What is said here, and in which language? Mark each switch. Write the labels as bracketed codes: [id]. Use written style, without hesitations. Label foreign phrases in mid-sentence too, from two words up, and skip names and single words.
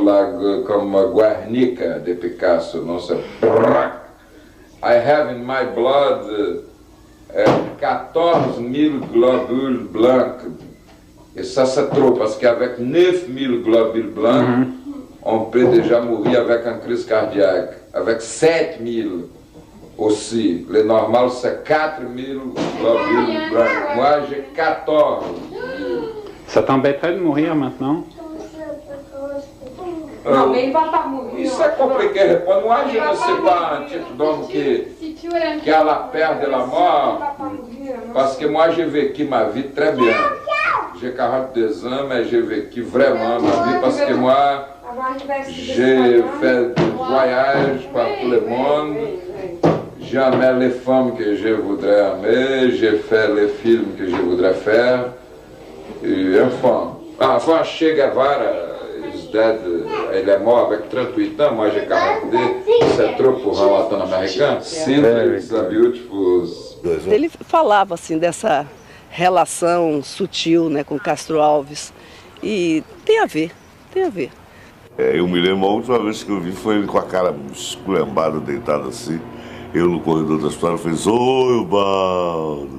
[pt] Como Guernica de Picasso, [fr] non c'est... [en] I have in my blood 14 000 [fr] globules blancs. Et ça c'est trop, parce qu'avec 9 000 globules blancs, on peut déjà mourir avec une crise cardiaque. Avec 7 000 aussi. Le normal, c'est 4 000 globules blancs. Moi, j'ai 14 000. Ça t'embêterait de mourir maintenant? Non, mais il va pas mourir. [pt] Isso é complicado. [fr] Moi, je ne sais pas un type d'homme qui a la peur de la mort. Parce que moi, j'ai vécu ma vie très bien. J'ai 42 ans, mais j'ai vécu vraiment ma vie parce que moi, j'ai fait des voyages partout le monde, j'ai aimé les femmes que je voudrais aimer, j'ai fait les films que je voudrais faire, et enfin [en] Che Guevara is dead, [pt] ele é [fr] mort avec 38 ans, moi j'ai 42, c'est trop pour un latino-américain. [en] It's a beautiful... [pt] Ele falava assim dessa relação sutil, né, com Castro Alves, e tem a ver. Eu me lembro, a última vez que eu vi foi ele com a cara esculhambada, deitado assim. Eu no corredor da história fiz, oi, Baldo.